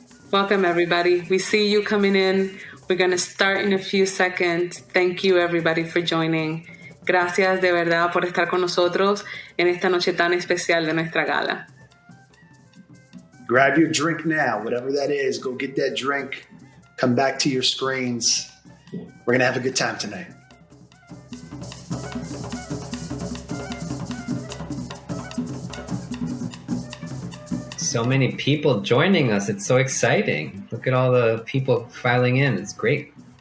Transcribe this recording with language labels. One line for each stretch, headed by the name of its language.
English: Welcome, everybody. We see you coming in. We're going to start in a few seconds. Thank you, everybody, for joining.
Spanish: Gracias de verdad por estar con nosotros en esta noche tan especial de nuestra gala.
English: Grab your drink now, whatever that is. Go get that drink. Come back to your screens. We're going to have a good time tonight. So many people joining us. It's so exciting. Look at all the people filing in. It's great.